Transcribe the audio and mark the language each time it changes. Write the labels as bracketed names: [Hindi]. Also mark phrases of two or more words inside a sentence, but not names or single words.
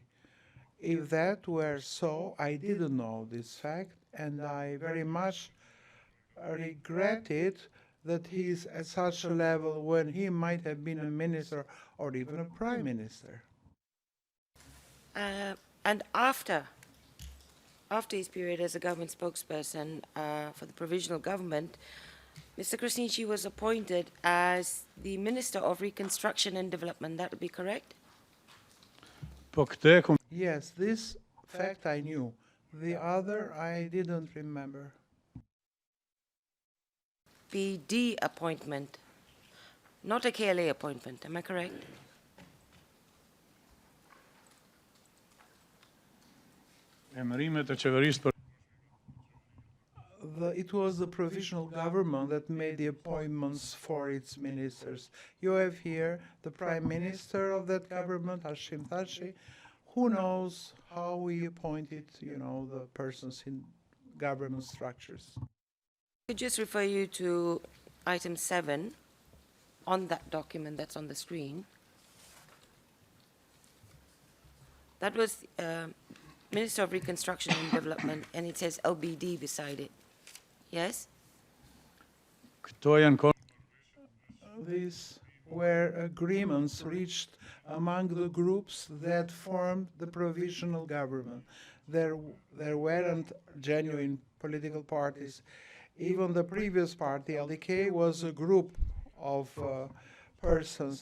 [English] If that were so, I didn't know this fact, and I very much regret it that he's at such a level when he might have been a minister or even a prime minister. And after his period as a government spokesperson for the provisional government, Mr. Krasniqi was appointed as the Minister of Reconstruction and Development. That would be correct? [Albanian] po këtë [English] Yes, this fact I knew. The other I didn't remember. PD appointment, not a KLA appointment. Am I correct? [Albanian] emërimet e qeverisë për [English] It was the provisional government that made the appointments for its ministers. You have here the prime minister of that government, Hashim Thaçi. Who knows how we appointed, the persons in government structures. I could just refer you to item 7 on that document that's on the screen. That was Minister of Reconstruction and Development, and it says LBD beside it. Yes? [Albanian] këto janë [English] These were agreements reached among the groups that formed the provisional government. There weren't genuine political parties. Even the previous party, LDK, was a group of persons.